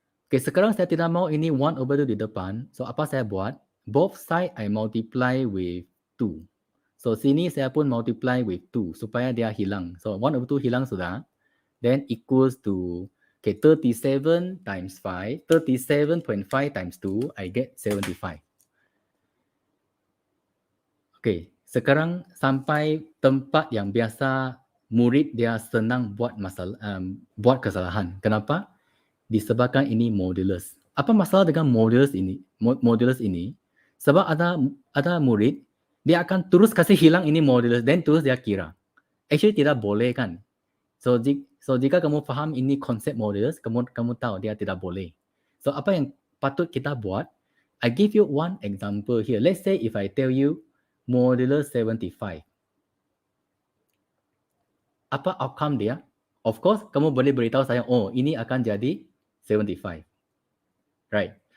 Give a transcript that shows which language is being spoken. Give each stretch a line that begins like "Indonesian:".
Malay: Okay, sekarang saya tidak mau ini 1 over 2 di depan. So, apa saya buat?
English: Both side I multiply with 2.
Malay: So, sini saya pun
English: multiply with 2
Malay: supaya dia hilang. So, 1 over 2 hilang sudah.
English: Then, equals to,
Malay: okay, 37 times 5.
English: 37.5 times 2, I get 75.
Malay: Okay, sekarang sampai tempat yang biasa murid dia senang buat buat kesalahan. Kenapa? Disebabkan ini modulus. Apa masalah dengan modulus ini? Modulus ini, sebab ada murid dia akan terus kasih hilang ini modulus dan terus dia kira. Actually tidak boleh kan? So jika kamu faham ini konsep modulus, kamu tahu dia tidak boleh. So apa yang patut kita buat?
English: I give you one example here. Let's say if I tell you modulus 75.
Malay: Apa outcome dia? Of course, kamu boleh beritahu saya, oh, ini akan jadi 75.
English: Right.